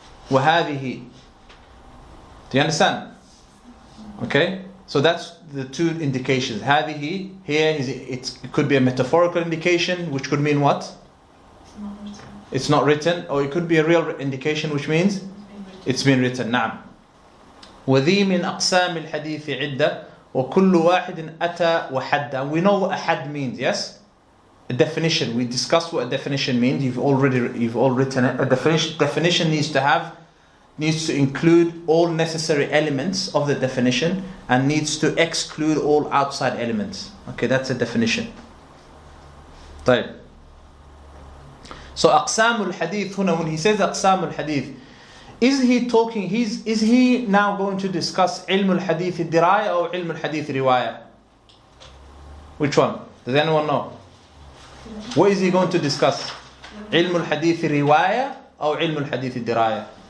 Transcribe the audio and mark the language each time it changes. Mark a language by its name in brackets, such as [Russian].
[Arabic] وهذه. [English] Do you understand? Okay, so that's the two indications. هذه here it could be a metaphorical indication, which could mean what? It's not written. It's not written, or it could be a real indication, which means it's been written. [Arabic] نعم. وذي من أقسام الحديث عدة وكل واحد أتى وحد. [English] And we know what a had means, yes? A definition. We discussed what a definition means. You've all written it. A definition needs to include all necessary elements of the definition and needs to exclude all outside elements. Okay, that's a definition. [Arabic] طيب. [English] So [Arabic] أقسام الحديث هنا, [English] when he says أقسام الحديث, is he now going to discuss [Arabic] علم الحديث الدراية [English] or [Arabic] علم الحديث رواية? [English] Which one? Does anyone know? What is he going to discuss? [Arabic] علم الحديث رواية أو علم الحديث الدراية?